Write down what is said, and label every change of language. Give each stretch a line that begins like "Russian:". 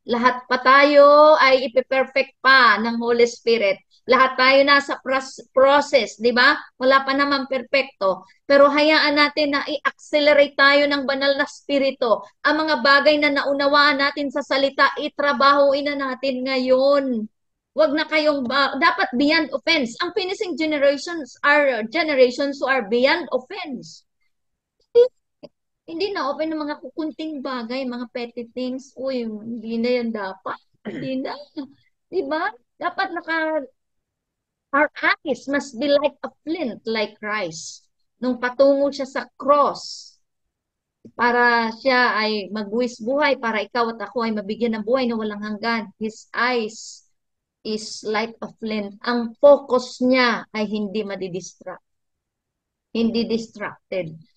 Filipino: Lahat pa tayo ay ipiperfect pa ng Holy Spirit. Lahat tayo nasa process, di ba? Wala pa naman perpekto. Pero hayaan natin na i-accelerate tayo ng banal na spirito. Ang mga bagay na naunawaan natin sa salita, itrabahuin na natin ngayon. Wag na kayong, dapat beyond offense. Ang
English: finishing generations are generations who are beyond offense.
Filipino: Hindi na open ng mga kukunting bagay, mga petty things. Uy, hindi na yan dapat. Hindi na. Diba? Dapat
English: our eyes must be like a flint, like Christ.
Filipino: Nung patungo siya sa cross, para siya ay magbuwis buhay, para ikaw at ako ay mabigyan ng buhay na walang hanggan.
English: His eyes is like a flint.
Filipino: Ang focus niya ay hindi madidistract. Hindi distracted.